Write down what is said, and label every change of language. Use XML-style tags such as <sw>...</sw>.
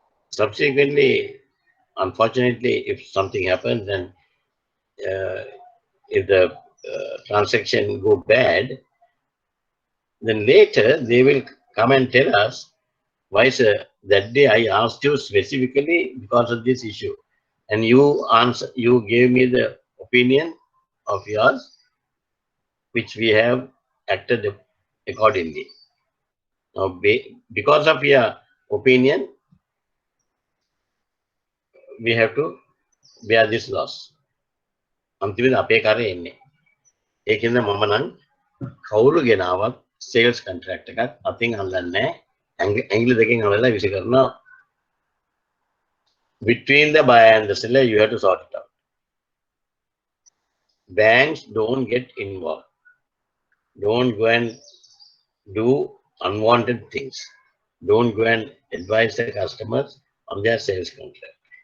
<en>Subsequently, unfortunately, if something happens and if the transaction go bad, then later they will come and tell us, why sir, that day I asked you specifically because of this issue, and you gave me the opinion of yours, which we have acted accordingly. Now, because of your opinion, we have to bear this loss.</en> <si>අන්තිමට අපේ කරේ එන්නේ. ඒකෙන්ද මම නම් කවුරු ගෙනාවත් sales contract එකක් අතින් අල්ලන්නේ ඇඟිලි දෙකෙන් අල්ලලා විසි කරනවා.</si> <en>Between the buyer and the seller, you have to sort it out. Banks don't get involved. Don't go and do unwanted things. Don't go and advise the customers on their sales contract.</en>